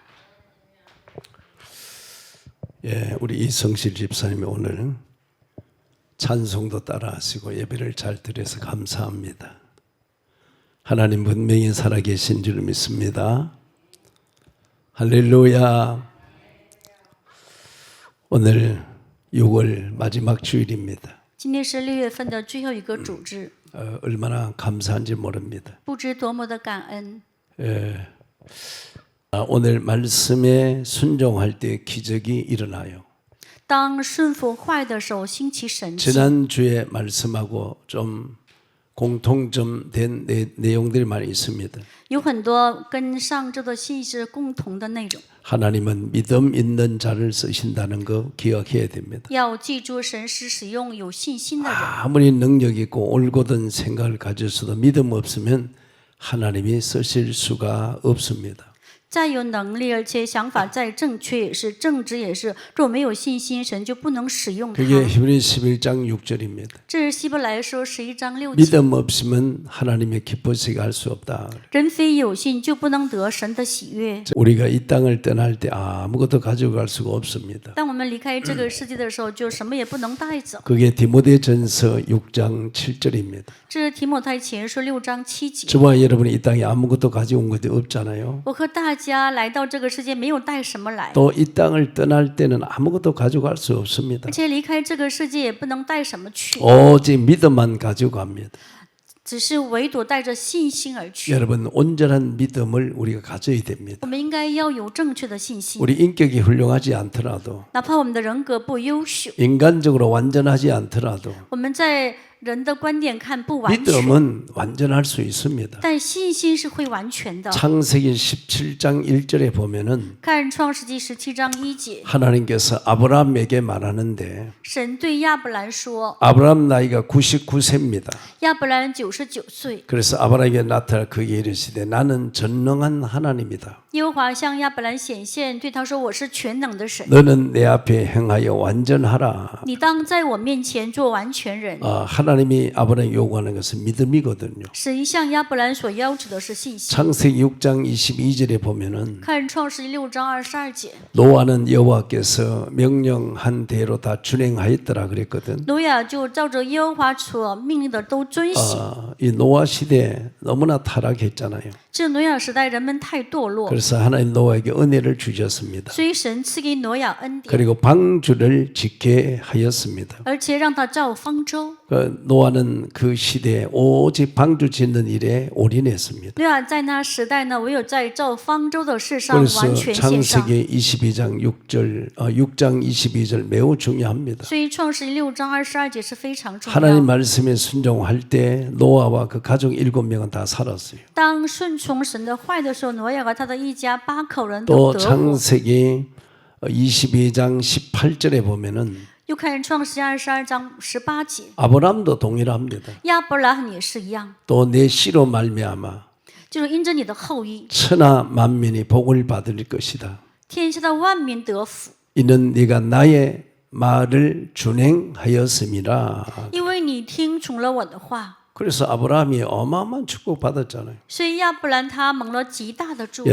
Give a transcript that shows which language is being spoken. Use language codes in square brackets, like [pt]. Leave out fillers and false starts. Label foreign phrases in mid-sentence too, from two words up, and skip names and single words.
[ko] 우리 이성실 집사님이 오늘 찬송도 따라하시고 예배를 잘 드려서 감사합니다. 하나님 분명히 살아계신 줄 믿습니다. 할렐루야. 오늘 6월 마지막 주일입니다. [zh] 今天是6月份的最后一个主日， [ko] 얼마나 감사한지 모릅니다. [zh] 不知多么的感恩。 [ko] 오늘 말씀에 순종할 때 기적이 일어나요. [zh] 当顺服坏的时候，兴起神迹。 [ko] 지난주에 말씀하고 좀 공통점된 내용들이 많이 있습니다. [zh] 有很多跟上周的信息是共同的内容。 [ko] 하나님은 믿음 있는 자를 쓰신다는 거 기억해야 됩니다. [zh] 要记住，神是使用有信心的人。 [ko] 아무리 능력 있고 올곧은 생각을 가졌어도 믿음 없으면 하나님이 쓰실 수가 없습니다. [zh] 再有能力，而且想法再正确也是，正直也是，若没有信心，神就不能使用他。 [ko] 그게 히브리 11장 6절입니다. [zh] 这是希伯来书11章6节。 [ko] 믿음 없으면 하나님의 기쁘시게 할 수 없다. [zh] 人非有信，就不能得神的喜悦。 [ko] 우리가 이 땅을 떠날 때 아무것도 가져갈 수가 없습니다. [zh] 当我们离开这个世界的时候，就什么也不能带走。 [ko] 그게 디모데전서 6장 7절입니다. [zh] 这是提摩太前书6章7节。 [ko] 저와 여러분이 이 땅에 아무것도 가져온 것이 없잖아요. [zh] 我和大家来到这个世界，没有带什么来， [ko] 또 이 땅을 떠날 때는 아무것도 가져갈 수 없습니다. [zh] 而且离开这个世界也不能带什么去， [ko] 오직 믿음만 가져갑니다. [zh] 只是唯独带着信心而去。 [ko] 여러분 온전한 믿음을 우리가 가져야 됩니다. [zh] 我们应该要有正确的信心， [ko] 우리 인격이 훌륭하지 않더라도 [zh] 哪怕我们的人格不优秀， [ko] 인간적으로 완전하지 않더라도 [zh] 我们在人的观点看不完全， [ko] 믿음은 완전할 수 있습니다. [zh] 但信心是会完全的。 [ko] 창세기 17장 1절에 보면은 [zh] 看创世纪17章1节， [ko] 하나님께서 아브라함에게 말하는데 [zh] 神对亚伯兰说， [ko] 아브라함 나이가 99세입니다. [zh] 亚伯兰99岁， [ko] 그래서 아브라함에게 나타나 그에게 이르시되 나는 전능한 하나님이다. [zh] 耶和华向亚伯兰显现，对他说：“我是全能的神， [ko] 너는 내 앞에 행하여 완전하라. [zh] 你当在我面前做完全人。” [ko] 하나님이 아브라함에게 요구하는 것은 믿음이거든요. [zh] 神向亚伯兰所要求的是信心。 [ko] 창세기 6장 22절에 보면은 [zh] 看创世纪6章22节， [ko] 노아는 여호와께서 명령한 대로 다 준행하였더라 그랬거든. [zh] 挪亚就照着耶和华所命令的都遵行。 [ko] 이 노아 시대 너무나 타락했잖아요. [zh] 这挪亚时代人们太堕落， [ko] 그래서 하나님 노아에게 은혜를 주셨습니다. [zh] 所以神赐给挪亚恩典， [ko] 그리고 방주를 짓게 하였습니다. [zh] 而且让他造方舟。 [ko] 노아는 그 시대에 오직 방주 짓는 일에 올인했습니다. [zh] 挪亚在那时代呢，唯有在造方舟的事上完 [ko] 그래서 [zh] 全献上。 [ko] 창세기 22장 6장 22절 매우 중요합니다. [zh] 所以创世纪6章22节是非常重 [ko] 하나님 [zh] 要。 [ko] 말씀에 순종할 때 노아와 그 가족 7명은 다 살았어요. [zh] 当顺从神的坏的时候，挪亚和他的一家8口人 [ko] 또 [zh] 都得活。 [ko] 창세기 22장 18절에 보면은 [zh] 又看创世纪22章18节， [ko] 아브라함도 동일합니다. [zh] 亚伯拉罕也是一样， [ko] 또 내 씨로 말미암아 [zh] 就是因着你的后裔， [ko] 천하 만민이 복을 받을 것이다. [zh] 天下的万民得福， [ko] 이는 네가 나의 말을 준행하였음이라. [zh] 因为你听从了我的话。 [ko] 그래서 아브라함이 어마어마한 축복 받았잖아요. [zh] 所以亚伯兰他蒙了极大的祝福。